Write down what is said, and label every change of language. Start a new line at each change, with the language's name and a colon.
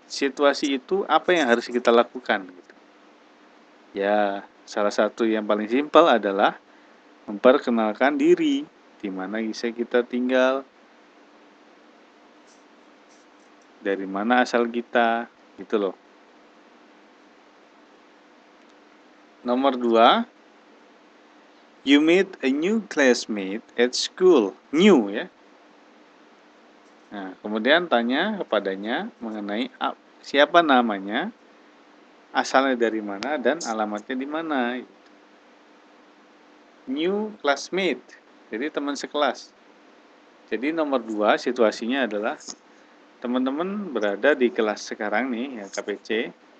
Indonesian: Situasi itu apa yang harus kita lakukan gitu. Ya, salah satu yang paling simpel adalah memperkenalkan diri, di mana bisa kita tinggal, dari mana asal kita, gitu loh. Nomor 2,
English: you meet a new classmate at school. New ya.
Indonesian: Nah, kemudian tanya kepadanya mengenai siapa namanya, asalnya dari mana, dan alamatnya di mana.
English: New classmate,
Indonesian: jadi teman sekelas. Jadi nomor 2 situasinya adalah teman-teman berada di kelas sekarang nih, ya KPC.